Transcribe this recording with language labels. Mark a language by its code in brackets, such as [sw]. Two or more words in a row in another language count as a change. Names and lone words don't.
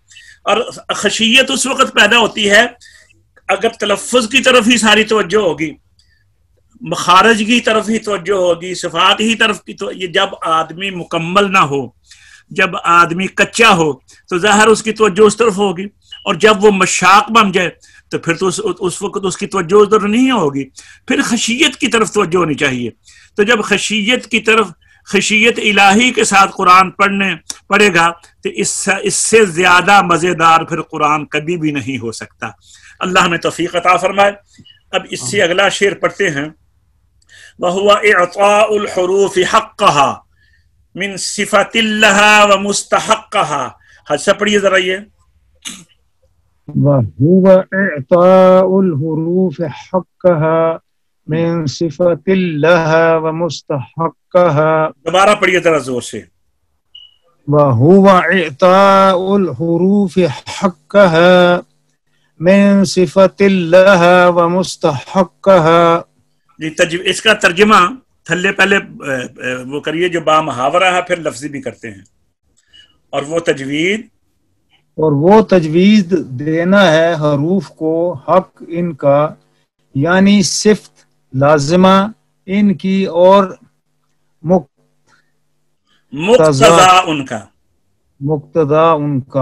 [ur] اور خشیت اس وقت پیدا ہوتی ہے اگر تلفظ کی طرف ہی ساری توجہ ہوگی، مخارج کی طرف ہی توجہ ہوگی، صفات ہی طرف کی، تو یہ جب آدمی مکمل نہ ہو، جب آدمی کچا ہو تو ظاہر اس کی توجہ اس طرف ہوگی، اور جب وہ مشاق بن جائے تو پھر تو اس وقت اس کی توجہ ادھر نہیں ہوگی، پھر خشیت کی طرف توجہ ہونی چاہیے۔ تو جب خشیت کی طرف خشیت الٰہی کے ساتھ قرآن پڑھے گا تو اس سے زیادہ مزیدار پھر قرآن کبھی بھی نہیں ہو سکتا. اللہ ہمیں توفیق عطا فرمائے. اب اس سے اگلا شعر پڑھتے ہیں, [ar] وهو إعطاء الحروف حقها من صفة لها ومستحقها. [ur] حد سے پڑھیے ذرا یہ, [ar] وهو إعطاء الحروف حقها من صفة لها ومستحقها. [ur] دوبارہ پڑھیے ذرا زور سے, [ar] وهو إعطاء الحروف حقها من صفة لها ومستحقها. [ur] اس کا ترجمہ تھلے پہلے وہ کریے جو با محاورہ ہے، پھر لفظی بھی کرتے ہیں. اور وہ تجویز دینا ہے حروف کو حق ان کا، یعنی صفت لازمہ ان کی اور مقتدا ان کا.